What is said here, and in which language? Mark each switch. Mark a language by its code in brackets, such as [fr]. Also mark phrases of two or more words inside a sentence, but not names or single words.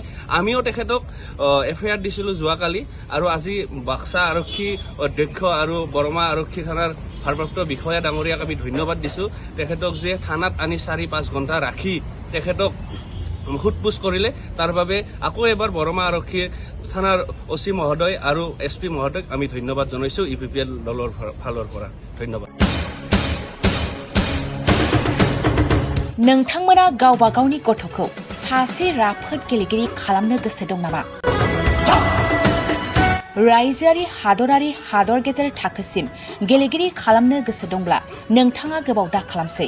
[as] আমিও তেখেতক FIR দিছিলোঁ যোৱাকালি আৰু আজি বাক্সা আৰক্ষী অধ্যক্ষ আৰু বৰমা আৰক্ষী থানাৰ ভাৰপ্ৰাপ্ত বিষয়া ডাঙৰীয়াক আমি ধন্যবাদ দিছোঁ। তেখেতক যে থানাত আনি 4-5 ঘণ্টা ৰাখি তেখেতক সোধপোছ কৰিলে তাৰ বাবে আকৌ এবাৰ বৰমা আৰক্ষী থানাৰ OC মহোদয় আৰু SP মহোদয়ক আমি ধন্যবাদ জনাইছোঁ UPPL দলৰ ফালৰ পৰা। ধন্যবাদ। [brx] नोंथांमोना गावबा गावनि गथ'खौ सासे राफोद गेलेगिरि खालामनो गोसो दं नामा? रायजोआरि हादरारि हादर गेजेर थाखोसिम गेलेगिरि खालामनो गोसो दंब्ला नोंथाङा गोबाव दा खालामसै।